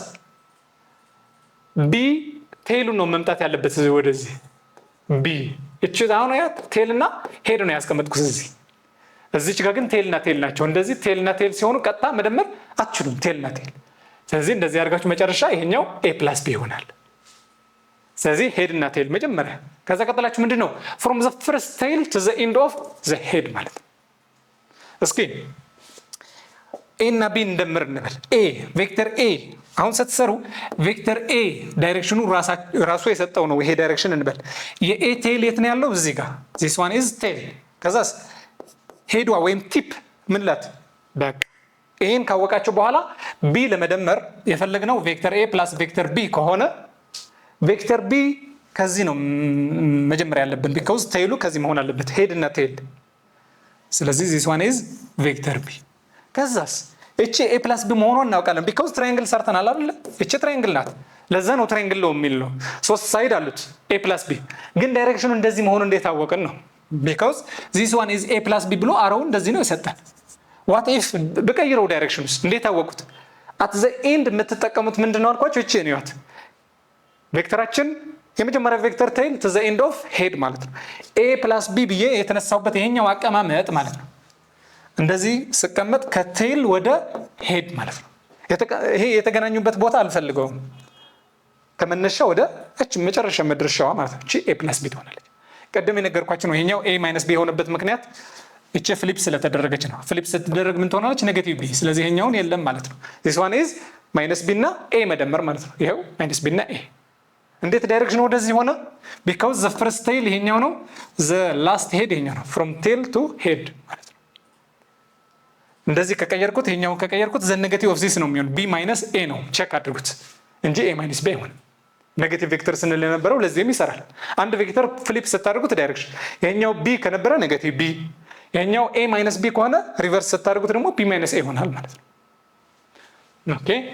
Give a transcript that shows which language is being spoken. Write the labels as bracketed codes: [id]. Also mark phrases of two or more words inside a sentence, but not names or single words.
[am] ቢ ቴሉ ነው መምጣት ያለበት ወደዚህ ቢ እቺ አሁን ያት ቴልና ሄድ ነው ያስቀመጥኩት እዚች ጋር ግን ቴልና ቴል ናቸው። እንደዚህ ቴልና ቴል ሲሆኑ ቀጥታ መደመር አትችሉም ቴልና ቴል። ስለዚህ እንደዚህ አድርጋችሁ መጨረሻ ይሄኛው a + b ይሆናል። ስለዚህ ሄድና ቴል መጀመሪያ ከዛ ቀጥላችሁ ምንድነው [en] from the first tail to the end of the head [am] ማለት ነው። እስኪ a እና b እንደምር እንበል። a ቬክተር a አሁን ስትሰሩ ቬክተር a ዳይሬክሽኑ ራሱ የሰጠው ነው ይሄ ዳይሬክሽን እንበል። የa ቴል የት ነው ያለው? እዚህ ጋር [en] this one is tail። [am] ከዛስ ሄድዋ ወይም ቲፕ ምንላት ባክ። ይሄን ካወቃችሁ በኋላ b ለመደመር የፈለግነው ቬክተር a + ቬክተር b ከሆነ ቬክተር b ከዚህ ነው መጀመሪያ ያለብን because ቴይሉ ከዚህ መሆን አለበት ሄድ እና ቴል። ስለዚህ [en] this one is [am] ቬክተር b። ከዛስ እቺ a + b መሆኗን እናውቃለን because ትራያንግል ሰርተናል አይደል? እቺ ትራያንግል ናት። ለዛ ነው ትራያንግል ነው የሚል ነው። ሶስት ሳይድ አሉት a + b። ግን ዳይሬክሽኑ እንደዚህ መሆኑ እንዴት አወቅን ነው [en] because this one is [am] a + b ብሎ አሮው እንደዚህ ነው የሰጠን። [en] what if [am] በቀይረው ዳይሬክሽንስ እንዴት አወቁት? [en] at the end [am] የምትጠቀሙት ምንድነው አልኳችሁ? እቺ ነው ያት ቬክተራችን የመጀመሪያ ቬክተር ቴል [en] to the end of head [am] ማለት ነው። a + b ብዬ የተነሳውበት ይሄኛው አቀማመጥ ማለት ነው። እንደዚህ ስቀመጥ ከቴል ወደ ሄድ ማለት ነው። ይሄ የተገናኙበት ቦታ አልፈልገውም። ከመነሻ ወደ እቺ መጨረሻ መድረሻዋ ማለት ነው። እቺ a + b ትሆናለች። ቀደም የነገርኳችሁ ነው ይሄኛው a - b የሆነበት ምክንያት እቺ ፍሊፕ ስለተደረገች ነው። ፍሊፕ ስትደረግ ምን ትሆናለች? ኔጌቲቭ b። ስለዚህ ይሄኛውን የለም ማለት ነው። [en] this one is [am] -b እና a መደመር ማለት ነው። ይሄው -b እና a እንዴት ዳይሬክሽኑ ወደዚህ ሆነ? [en] because the first tail [am] ይሄኛው ነው [en] the last head [am] ይሄኛው ነው [en] from tail to head [am] ማለት ነው። እንደዚህ ከቀየርኩት ይሄኛውን ከቀየርኩት [en] the negative of this [am] ነው የሚሆን b - a ነው። ቼክ አድርጉት እንጂ a - b አይሆንም። ኔጌቲቭ ቬክተር ስንል የነበረው ለዚህም ይሰራል። አንድ ቬክተር ፍሊፕ ስታደርጉት ዳይሬክሽን ይሄኛው b ከነበረ ኔጌቲቭ b፣ ይሄኛው a - b ከሆነ ሪቨርስ ስታደርጉት ደግሞ b - a ይሆናል ማለት ነው። ኦኬ